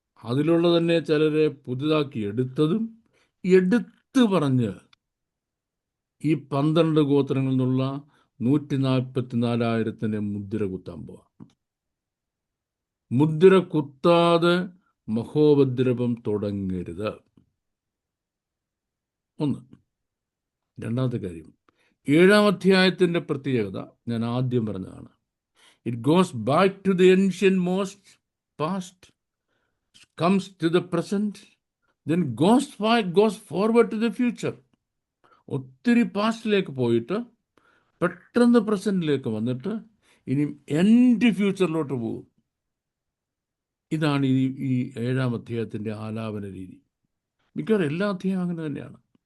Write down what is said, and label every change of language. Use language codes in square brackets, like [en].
[ml] അതിലുള്ള തന്നെ ചിലരെ പുതുതാക്കി എടുത്ത് പറഞ്ഞ് ഈ 12 ഗോത്രങ്ങളിൽ നിന്നുള്ള 144,000 മുദ്ര കുത്താൻ പോവാം. മുദ്ര കുത്താതെ മഹോപദ്രവം തുടങ്ങരുത്. ഒന്ന്. രണ്ടാമത്തെ കാര്യം, 7-ാം അധ്യായത്തിൻ്റെ പ്രത്യേകത ഞാൻ ആദ്യം പറഞ്ഞതാണ്. [en] It goes back to the ancient most past, comes to the present, then goes forward to the future. [ml] ഒത്തിരി പാസ്റ്റിലേക്ക് പോയിട്ട് പെട്ടെന്ന് പ്രസൻറ്റിലേക്ക് വന്നിട്ട് ഇനി എൻഡ് ഫ്യൂച്ചറിലോട്ട് പോകും. ഇതാണ് ഈ 7-ാം അധ്യായത്തിൻ്റെ ആലാപന രീതി. മിക്കവാറും എല്ലാ അധ്യായം അങ്ങനെ തന്നെയാണ്.